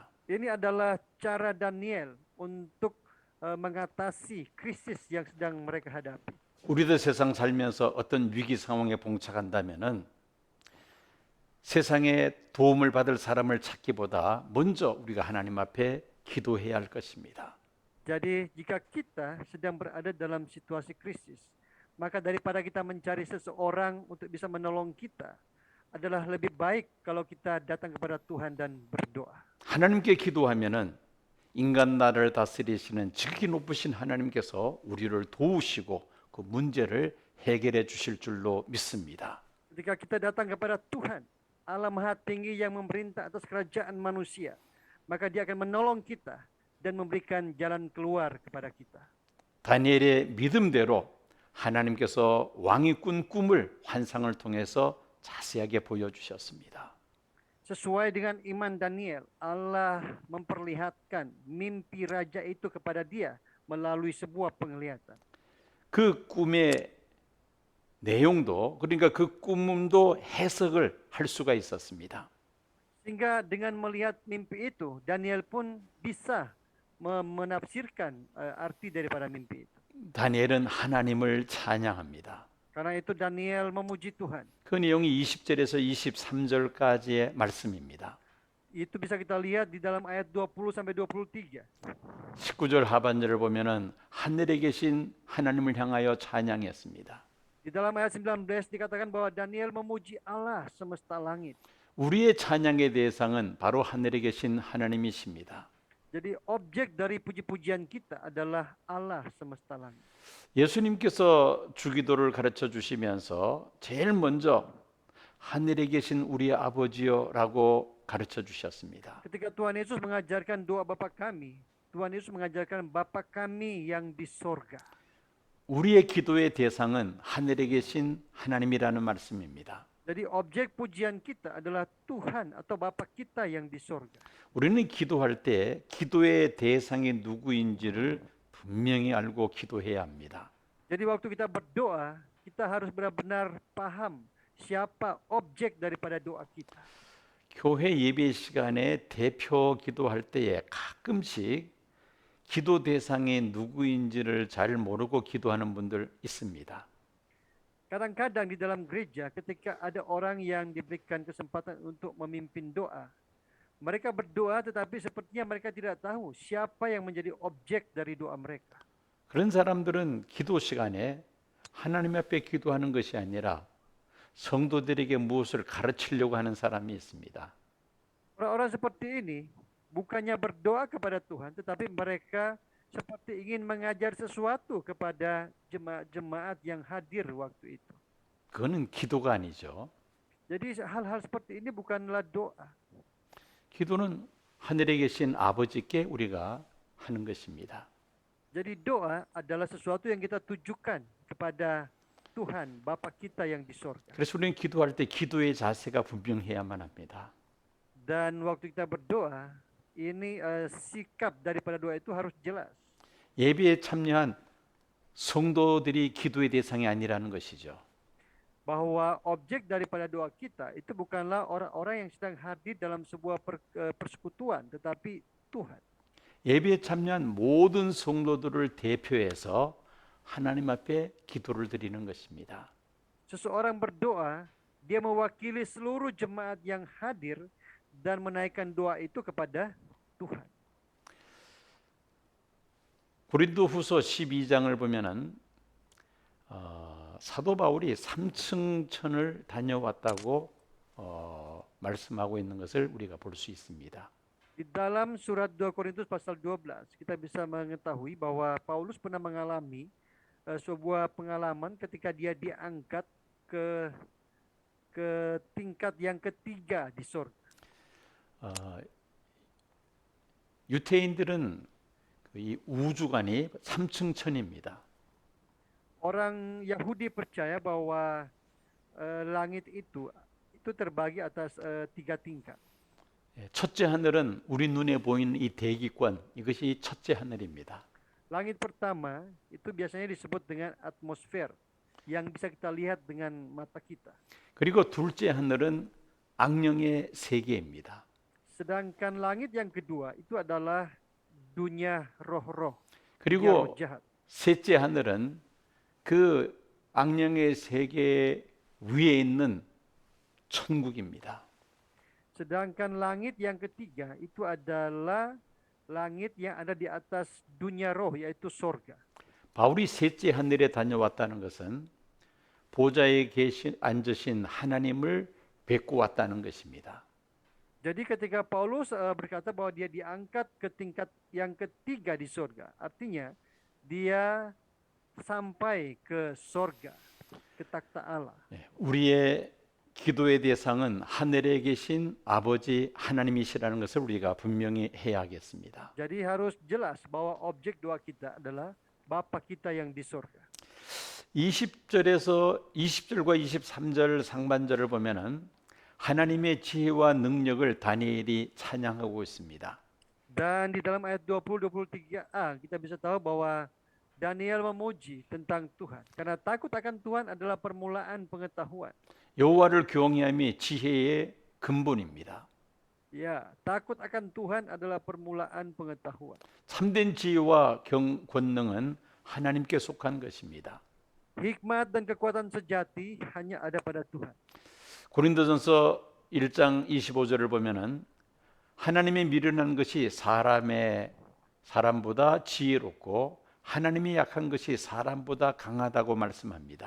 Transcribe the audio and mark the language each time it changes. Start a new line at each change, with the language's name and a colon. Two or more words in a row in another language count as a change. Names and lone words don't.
Indonesian: Ini adalah cara Daniel untuk mengatasi krisis yang sedang mereka hadapi.
Korean: 우리도 세상 살면서 어떤 위기 상황에 봉착한다면은 세상에 도움을 받을 사람을 찾기보다 먼저 우리가 하나님 앞에 기도해야 할 것입니다.
Indonesian: Jadi jika kita sedang berada dalam situasi krisis, maka daripada kita mencari seseorang untuk bisa menolong kita, adalah lebih baik kalau kita datang kepada Tuhan dan berdoa.
Korean: 하나님께 기도하면은 인간 나라를 다스리시는 지극히 높으신 하나님께서 우리를 도우시고 그 문제를 해결해 주실 줄로 믿습니다.
Indonesian: Ketika kita datang kepada Tuhan, Allah Maha Tinggi yang memerintah atas kerajaan manusia, maka Dia akan menolong kita dan memberikan jalan keluar kepada kita.
Korean: 다니엘의 믿음대로 하나님께서 왕이 꾼 꿈을 환상을 통해서 자세하게 보여주셨습니다.
Indonesian: Sesuai dengan iman Daniel, Allah memperlihatkan mimpi raja itu kepada dia melalui sebuah penglihatan.
Korean: 그 꿈의 내용도 그러니까 그 꿈도 해석을 할 수가 있었습니다.
Indonesian: Sehingga dengan melihat mimpi itu, Daniel pun bisa menafsirkan arti daripada mimpi itu.
Korean: 다니엘은 하나님을 찬양합니다.
Indonesian: Karena itu Daniel memuji Tuhan.
Korean: 그 내용이 20절에서 23절까지의 말씀입니다.
Indonesian: Itu bisa kita lihat di dalam ayat 20 sampai 23.
Korean: 19절 하반절을 보면은 하늘에 계신 하나님을 향하여 찬양했습니다.
Indonesian: Di dalam ayat 19 dikatakan bahwa Daniel memuji Allah semesta langit.
Korean: 우리의 찬양의 대상은 바로 하늘에 계신 하나님이십니다.
Indonesian: Jadi objek dari puji-pujian kita adalah Allah semesta langit.
Korean: 예수님께서 주기도를 가르쳐 주시면서 제일 먼저 하늘에 계신 우리 아버지여라고 가르쳐 주셨습니다.
Indonesian: Ketika Tuhan Yesus mengajarkan doa Bapa kami, Tuhan Yesus mengajarkan Bapa kami yang di sorga.
Korean: 우리의 기도의 대상은 하늘에 계신 하나님이라는 말씀입니다.
Indonesian: Jadi objek pujian kita adalah Tuhan atau Bapa kita yang di sorga.
Korean: 우리는 기도할 때 기도의 대상이 누구인지를 분명히 알고 기도해야 합니다.
Indonesian: Jadi waktu kita berdoa, kita harus benar-benar paham siapa objek daripada doa kita.
Korean: 교회 예배 시간에 대표 기도할 때에 가끔씩 기도 대상이 누구인지를 잘 모르고 기도하는 분들 있습니다.
Indonesian: Kadang-kadang di dalam gereja ketika ada orang yang diberikan kesempatan untuk memimpin doa, Mereka berdoa tetapi sepertinya mereka tidak tahu siapa yang menjadi objek dari doa mereka.
Korean: 그런 사람들은 기도 시간에 하나님 앞에 기도하는 것이 아니라 성도들에게 무엇을 가르치려고 하는 사람이 있습니다.
Indonesian: Orang-orang seperti ini bukannya berdoa kepada Tuhan, tetapi mereka seperti ingin mengajar sesuatu kepada jemaat-jemaat yang hadir waktu itu.
Korean: 그거는 기도가 아니죠.
Indonesian: Jadi hal-hal seperti ini bukanlah doa.
Korean: 기도는 하늘에 계신 아버지께 우리가 하는 것입니다.
Indonesian: Jadi doa adalah sesuatu yang kita tujukan kepada Tuhan, Bapa kita yang di sorga.
Korean: 그래서 우리는 기도할 때 기도의 자세가 분명해야만 합니다.
Indonesian: Dan waktu kita berdoa, ini sikap daripada doa itu harus jelas.
Korean: 예배에 참여한 성도들이 기도의 대상이 아니라는 것이죠.
Indonesian: Bahwa objek daripada doa kita itu bukanlah orang-orang yang sedang hadir dalam sebuah persekutuan, tetapi Tuhan.
Korean: 예배에 참여한 모든 성도들을 대표해서 하나님 앞에 기도를 드리는 것입니다.
Indonesian: Seseorang berdoa, dia mewakili seluruh jemaat yang hadir dan menaikkan doa itu kepada Tuhan.
Korean: 고린도후서 12장을 보면은 사도 바울이 3층천을 다녀왔다고 말씀하고 있는 것을 우리가 볼 수 있습니다.
Indonesian: Di dalam surat 2 Korintus pasal 12, kita bisa mengetahui bahwa Paulus pernah mengalami sebuah pengalaman ketika dia diangkat ke tingkat yang ketiga di surga.
Korean: 유태인들은 이 우주관이 3층천입니다.
Indonesian: Orang Yahudi percaya bahwa langit itu terbagi atas 3 tingkat.
Korean: 첫째 하늘은 우리 눈에 보이는 이 대기권, 이것이 첫째 하늘입니다.
Indonesian: Langit pertama itu biasanya disebut dengan atmosfer yang bisa kita lihat dengan mata kita.
Korean: 그리고 둘째 하늘은 악령의 세계입니다.
Indonesian: Sedangkan langit yang kedua itu adalah dunia roh-roh, dunia roh
Korean: 그리고
Indonesian: jahat.
Korean: 셋째 하늘은 그 악령의 세계 위에 있는 천국입니다.
Indonesian: Sedangkan langit yang ketiga itu adalah langit yang ada di atas dunia roh, yaitu sorga.
Korean: 바울이 셋째 하늘에 다녀왔다는 것은 보좌에 앉으신 하나님을 뵙고 왔다는 것입니다.
Indonesian: Jadi ketika Paulus berkata bahwa dia diangkat ke tingkat yang ketiga di sorga, artinya dia sampai ke sorga, ke takhta Allah.
Korean: 우리의 기도의 대상은 하늘에 계신 아버지 하나님이시라는 것을 우리가 분명히 해야겠습니다.
Indonesian: Jadi harus jelas bahwa objek doa kita adalah Bapa kita yang di sorga.
Korean: 20절과 23절 상반절을 보면은 하나님의 지혜와 능력을 다니엘이 찬양하고 있습니다.
Indonesian: Dan di dalam ayat 20-23a kita bisa tahu bahwa Daniel memuji tentang Tuhan. Karena takut akan Tuhan adalah permulaan pengetahuan.
Korean: 여호와를 경외함이 지혜의 근본입니다.
Indonesian: Ya, takut akan Tuhan adalah permulaan pengetahuan.
Korean: 참된 지혜와 권능은 하나님께 속한 것입니다.
Indonesian: Hikmat dan kekuatan sejati hanya ada pada Tuhan.
Korean: 고린도전서 1장 25절을 보면은 하나님의 미련한 것이 사람보다 지혜롭고 하나님이 약한 것이 사람보다 강하다고 말씀합니다.